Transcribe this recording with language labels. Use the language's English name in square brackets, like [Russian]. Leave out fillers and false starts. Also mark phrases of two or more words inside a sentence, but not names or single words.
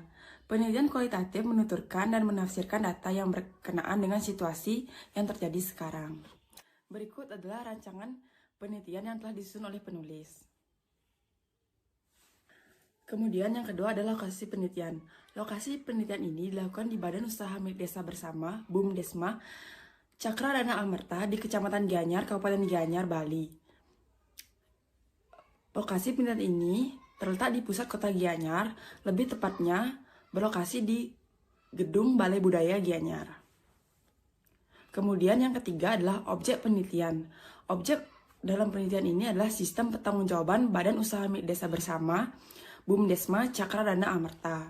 [Indonesian] Penelitian kualitatif menuturkan dan menafsirkan data yang berkenaan dengan situasi yang terjadi sekarang. Berikut adalah rancangan penelitian yang telah disusun oleh penulis. Kemudian yang kedua adalah lokasi penelitian. Lokasi penelitian ini dilakukan di Badan Usaha Milik Desa Bersama, BUMDesma, Cakradana Amerta di Kecamatan Gianyar, Kabupaten Gianyar, Bali. Lokasi penelitian ini terletak di pusat kota Gianyar, lebih tepatnya berlokasi di Gedung Balai Budaya Gianyar. Kemudian yang ketiga adalah objek penelitian. Objek dalam penelitian ini adalah sistem pertanggungjawaban Badan Usaha Milik Desa Bersama, BUMDesma, Cakradana Amerta.